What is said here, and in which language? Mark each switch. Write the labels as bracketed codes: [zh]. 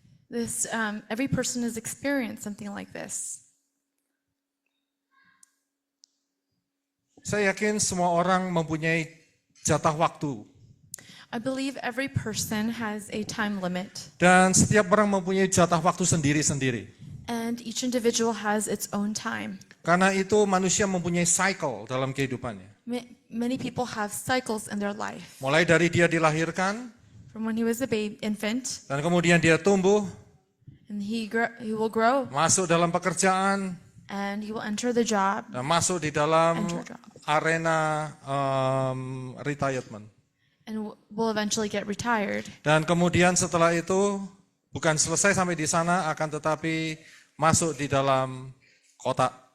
[en] This every person has experienced something like this. [id] Saya yakin semua orang mempunyai jatah waktu [en] I believe every person has a time limit, [id] dan setiap orang mempunyai jatah waktu sendiri-sendiri. [en] and each individual has its own time. [id] Karena itu manusia mempunyai cycle dalam kehidupannya. [en] Many people have cycles in their life. [id] Mulai dari dia dilahirkan [en] From when he was a infant, [id] dan kemudian dia tumbuh, [en] and he will grow, [id] masuk dalam pekerjaan, [en] and he will enter the job, [id] dan masuk di dalam [en] Enter job. arena retirement. and will eventually get retired. [id] Dan kemudian setelah itu bukan selesai sampai di sana, akan tetapi masuk di dalam kotak.